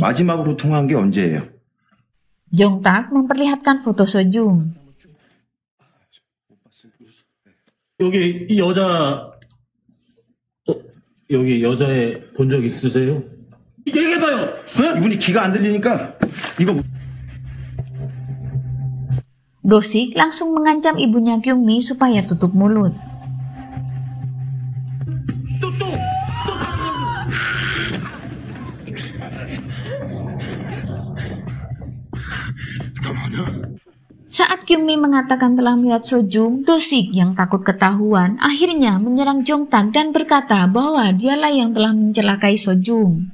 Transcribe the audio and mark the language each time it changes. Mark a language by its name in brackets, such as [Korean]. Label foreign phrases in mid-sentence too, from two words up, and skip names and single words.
[Korean] 마지막으로 통화한 게 언제예요? [Indonesian] Jong-tak memperlihatkan foto Sojung. [Korean] 여기 여자애 본 적 있으세요? 얘기해봐요. 이분이 귀가 안 들리니까 이거. [Indonesian] Do-sik langsung mengancam ibunya Kyungmi supaya tutup mulut. Saat Kyungmi mengatakan telah melihat Sojung, Do-sik yang takut ketahuan akhirnya menyerang Jong-tak dan berkata bahwa dialah yang telah mencelakai Sojung.